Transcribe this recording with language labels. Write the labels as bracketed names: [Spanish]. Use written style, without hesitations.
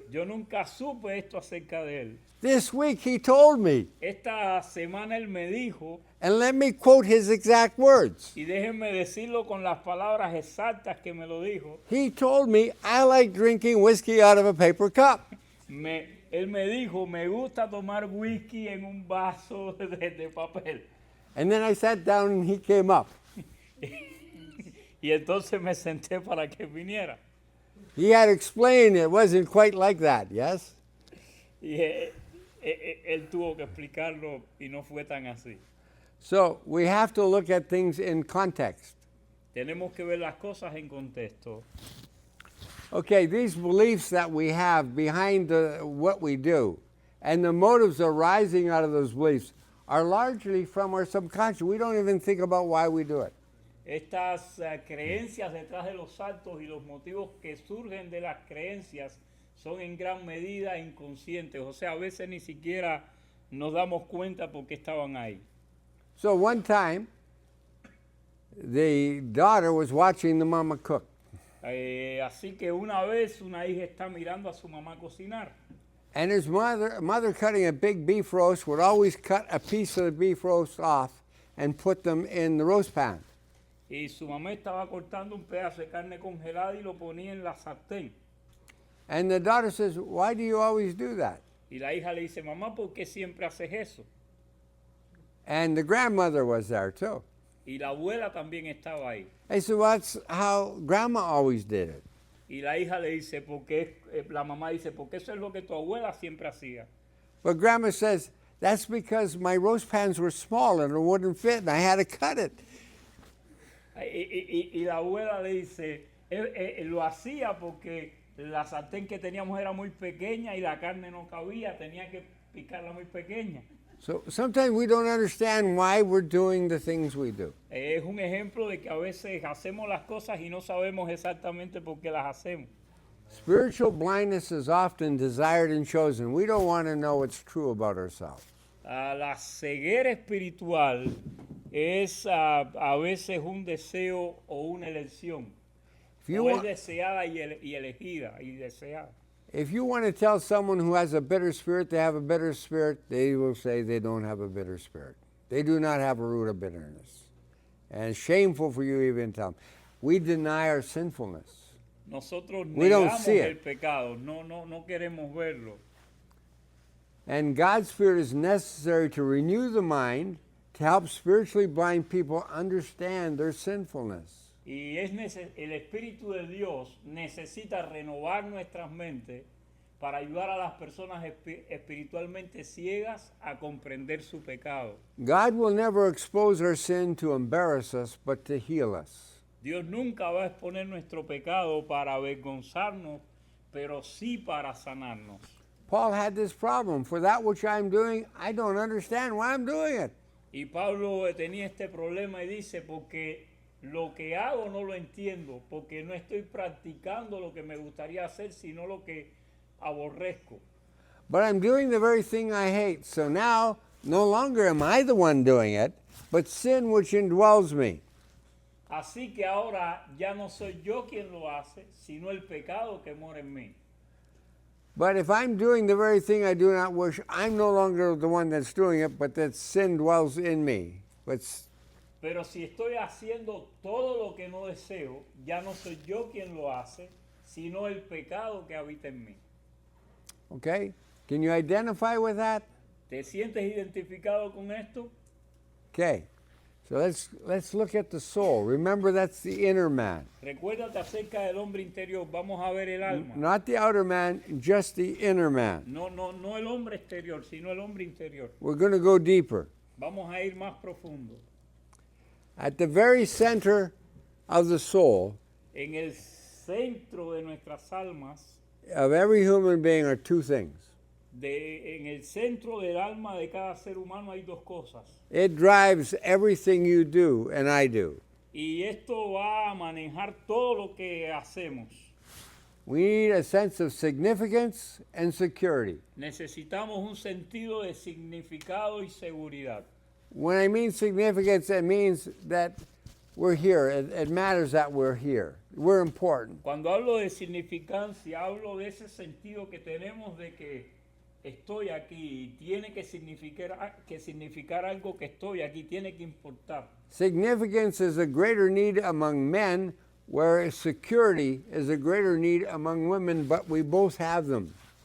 [Spanish] Yo nunca supe esto acerca de él. [English] This week he told me, [Spanish] Esta semana él me dijo, [English] and let me quote his exact words. [Spanish] y déjenme decirlo con las palabras exactas que me lo dijo, [English] He told me, I like drinking whiskey out of a paper cup. [Spanish] él me dijo, me gusta tomar whisky en un vaso de papel. [English] And then I sat down and he came up. [Spanish] Y entonces me senté para que viniera. [English] He had explained it wasn't quite like that, yes? [Spanish] Y él tuvo que explicarlo y no fue tan así. [English] So we have to look at things in context. [Spanish] Tenemos que ver las cosas en contexto. [English] Okay, these beliefs that we have behind what we do and the motives arising out of those beliefs are largely from our subconscious. We don't even think about why we do it. [Spanish] Estas creencias detrás de los actos y los motivos que surgen de las creencias son en gran medida inconscientes. O sea, a veces ni siquiera nos damos cuenta por qué estaban ahí. [English] So one time, the daughter was watching the mama cook. [Spanish] Así que una vez una hija está mirando a su mamá cocinar. [English] And his mother cutting a big beef roast would always cut a piece of the beef roast off and put them in the roast pan. [Spanish] Y su mamá estaba cortando un pedazo de carne congelada y lo ponía en la sartén. [English] And the daughter says, why do you always do that? [Spanish] Y la hija le dice, mamá, ¿por qué siempre haces eso? [English] And the grandmother was there too. [Spanish] Y la abuela también estaba ahí. [English] I said, well, that's how grandma always did it. [Spanish] Y la hija le dice, porque la mamá dice, porque eso es lo que tu abuela siempre hacía. [English] But Grandma says, that's because my roast pans were small and it wouldn't fit and I had to cut it. [Spanish] Y la abuela le dice, lo hacía porque la sartén que teníamos era muy pequeña y la carne no cabía, tenía que picarla muy pequeña. [English] So sometimes we don't understand why we're doing the things we do. [Spanish] Es un ejemplo de que a veces hacemos las cosas y no sabemos exactamente por qué las hacemos. [English] Spiritual blindness is often desired and chosen. We don't want to know what's true about ourselves. [Spanish] La ceguera espiritual es a veces un deseo o una elección. [English] If you [Spanish] O es [English] want, [Spanish] deseada y elegida y deseada. [English] if you want to tell someone who has a bitter spirit they have a bitter spirit, they will say they don't have a bitter spirit. They do not have a root of bitterness. And it's shameful for you even to tell them. We deny our sinfulness. [Spanish] Nosotros [English] We don't [Spanish] negamos [English] see [Spanish] el [English] it. [Spanish] pecado, no queremos verlo. [English] And God's Spirit is necessary to renew the mind, to help spiritually blind people understand their sinfulness. [Spanish] Y el Espíritu de Dios necesita renovar nuestras mentes para ayudar a las personas espiritualmente ciegas a comprender su pecado. [English] God will never expose our sin to embarrass us, but to heal us. [Spanish] Dios nunca va a exponer nuestro pecado para avergonzarnos, pero sí para sanarnos. [English] Paul had this problem. For that which I'm doing, I don't understand why I'm doing it. [Spanish] Y Pablo tenía este problema y dice, porque lo que hago no lo entiendo, porque no estoy practicando lo que me gustaría hacer, sino lo que aborrezco. [English] But I'm doing the very thing I hate. So now, no longer am I the one doing it, but sin which indwells me. [Spanish] Así que ahora ya no soy yo quien lo hace, sino el pecado que mora en mí. [English] But if I'm doing the very thing I do not wish, I'm no longer the one that's doing it, but that sin dwells in me. [Spanish] Pero si estoy haciendo todo lo que no deseo, ya no soy yo quien lo hace, sino el pecado que habita en mí. [English] Okay? Can you identify with that? [Spanish] ¿Te sientes identificado con esto? [English] Okay. So let's look at the soul. Remember, that's the inner man. [Spanish] Recuérdate acerca del hombre interior. Vamos a ver el alma. [English] Not the outer man, just the inner man. [Spanish] No el hombre exterior, sino el hombre interior. [English] We're going to go deeper. [Spanish] Vamos a ir más profundo. [English] At the very center of the soul [Spanish] En el centro de nuestras almas, [English] of every human being are two things. [Spanish] en el centro del alma de cada ser humano hay dos cosas. [English] It drives everything you do and I do. [Spanish] Y esto va a manejar todo lo que hacemos. [English] We need a sense of significance and security. [Spanish] Necesitamos un sentido de significado y seguridad. [English] When I mean significance, it means that we're here. It matters that we're here. We're important. [Spanish] Cuando hablo de significancia, hablo de ese sentido que tenemos de que estoy aquí, tiene que significar algo que estoy aquí, tiene que importar. [English] Significance is a greater need among men, whereas security is a greater need among women, but we both have them.